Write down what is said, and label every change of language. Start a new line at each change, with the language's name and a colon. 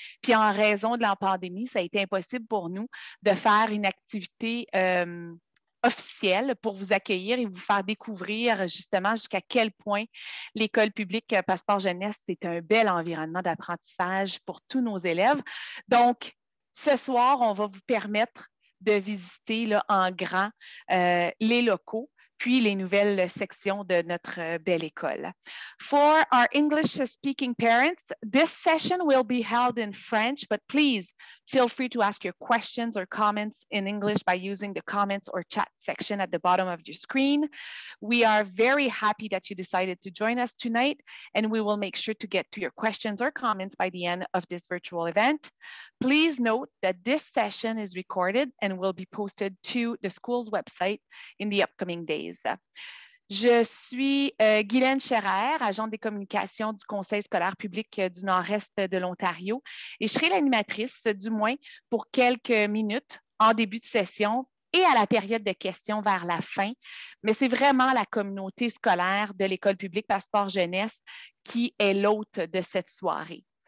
French: Puis en raison de la pandémie, ça a été impossible pour nous de faire une activité officielle pour vous accueillir et vous faire découvrir justement jusqu'à quel point l'école publique Passeport Jeunesse, c'est un bel environnement d'apprentissage pour tous nos élèves. Donc, ce soir, on va vous permettre de visiter là, en grand les locaux puis les nouvelles sections de notre belle école.
English: For our English-speaking parents, this session will be held in French, but please feel free to ask your questions or comments in English by using the comments or chat section at the bottom of your screen. We are very happy that you decided to join us tonight, and we will make sure to get to your questions or comments by the end of this virtual event. Please note that this session is recorded and will be posted to the school's website in the upcoming days.
French: Je suis Guylaine Scherer, agente des communications du Conseil scolaire public du Nord-Est de l'Ontario, et je serai l'animatrice, du moins pour quelques minutes en début de session et à la période de questions vers la fin. Mais c'est vraiment la communauté scolaire de l'École publique Passeport Jeunesse qui est l'hôte de cette soirée.